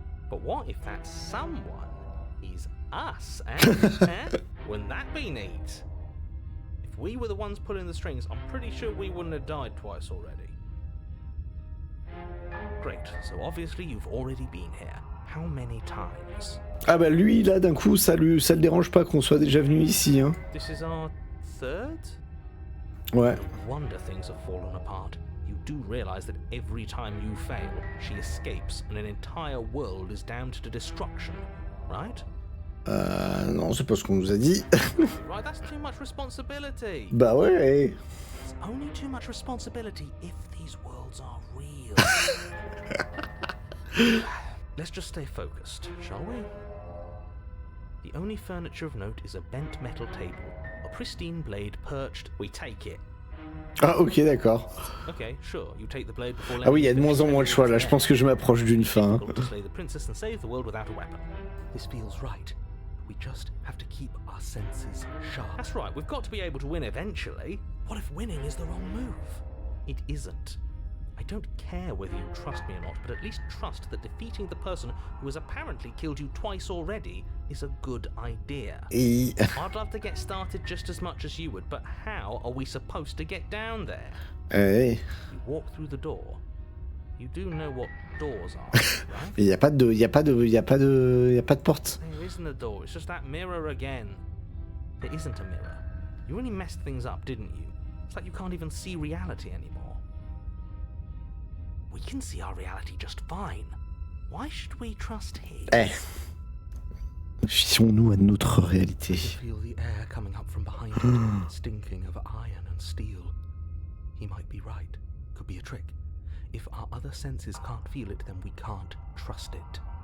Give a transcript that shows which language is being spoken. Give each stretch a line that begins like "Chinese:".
English: But what if that someone is us, eh? Wouldn't that be neat? If we were the ones pulling the strings, I'm pretty sure we wouldn't have died twice already. Great, so obviously you've already been here. How many times?
French: Ah bah lui là d'un coup ça le dérange pas qu'on soit déjà venu ici, hein.
English: This is our third?
French: Ouais.
English: No wonder things have fallen apart. You do realize that every time you fail, she escapes and an entire world is damned to destruction, right?
French: Non, c'est pas ce qu'on nous a dit.
English: Right, that's too much responsibility.
French: Bah ouais.
English: It's only too much responsibility if these worlds are real. Let's just stay focused, shall we? The only furniture of note is a bent metal table. A pristine blade perched. We take it.
French: Ah ok, d'accord.
English: Okay, sure. You take the blade before.
French: Ah oui, il y a de moins en moins de choix là. Je pense que je m'approche d'une fin.
English: To slay the princess and save the world without a weapon. This feels right. We just have to keep our senses sharp. That's right. We've got to be able to win eventually. What if winning is the wrong move? It isn't. I don't care whether you trust me or not, but at least trust that defeating the person who has apparently killed you twice already is a good idea. I'd love to get started just as much as you would, but how are we supposed to get down there? Hey. You walk through the door. You do know what doors are, right?
French: Il y a pas de porte.
English: There isn't a door, it's just that mirror again. There isn't a mirror. You only messed things up, didn't you? It's like you can't even see reality anymore. We can see our reality just fine. Why should we trust his?
French: Fions-nous à notre réalité.
English: Feel the air coming up from behind it, stinking of iron and steel. He might be right. Could be a trick. If our other senses can't feel it, then we can't trust it.